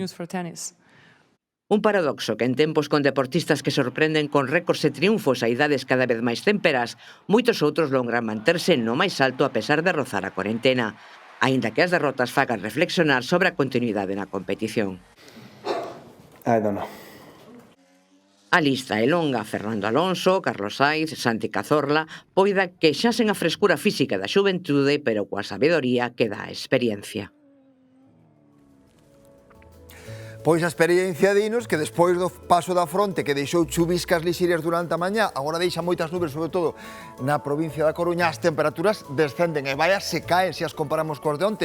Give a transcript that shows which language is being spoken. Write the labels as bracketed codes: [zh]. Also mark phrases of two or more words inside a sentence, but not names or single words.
[gl] Un paradoxo que en tempos con deportistas que sorprenden con récords e triunfos a idades cada vez máis temperas, moitos outros logran manterse no máis alto a pesar de rozar a cuarentena, aínda que as derrotas fagan reflexionar sobre a continuidade na competición. [en] I don't know. [gl] A lista é longa: Fernando Alonso, Carlos Sainz, Santi Cazorla, poida que xa sen a frescura física da xuventude, pero coa sabedoría que dá a experiencia. Pois a experiencia dinos que despois do paso da fronte que deixou chuviscas lixeiras durante a mañá, agora deixa moitas nubes, sobre todo na provincia da Coruña, as temperaturas descenden e vaya se caen se as comparamos cos de onte.